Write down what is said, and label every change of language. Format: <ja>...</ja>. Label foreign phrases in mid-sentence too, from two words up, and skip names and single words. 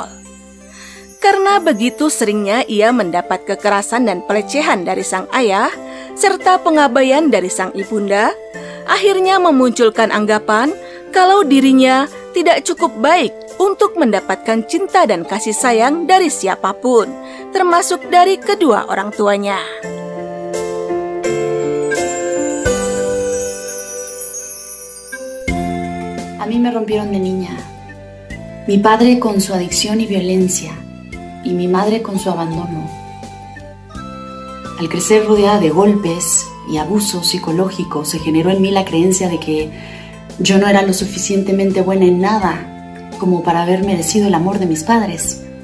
<id>Karena begitu seringnya ia mendapat kekerasan dan pelecehan dari sang ayah, serta pengabaian dari sang ibunda, akhirnya memunculkan anggapan kalau dirinya tidak cukup baik untuk mendapatkan cinta dan kasih sayang dari siapapun, termasuk dari kedua orang tuanya.</id> <es>A mí me rompieron de niña. Mi padre con su adicción y violencia, y mi madre con su abandono. Al crecer rodeada de golpes y abuso psicológico, se generó en mí la creencia de que yo no era lo suficientemente buena en nada como para haber merecido el amor de mis padres.</es>